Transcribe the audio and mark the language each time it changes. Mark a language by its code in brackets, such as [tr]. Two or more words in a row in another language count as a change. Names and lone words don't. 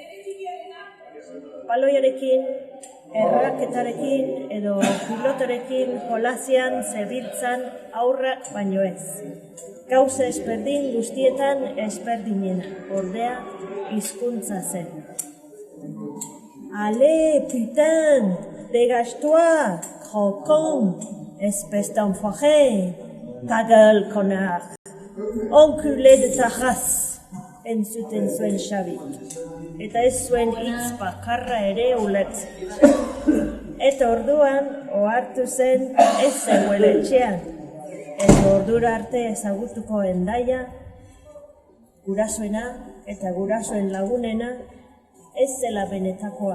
[eu] Baloiarekin, erraketarekin edo pilotarekin jolazian zebiltzan aurrak baino ez. Gauza ezberdin guztietan ezberdinena, ordea hizkuntza zen. [fr] Ale, putain, dégage-toi, croquant, espèce d'enfoiré, ta gueule, connard, enculé de ta race, [eu] entzuten zuen Xabi. Eta ez zuen hitz bakarra ere ulertzen. Eta orduan, ohartu zen ez zegoela etxean. Eta ordura arte ezagutuko Hendaia, Gurasoena eta gurasoen lagunena ez zela benetakoa.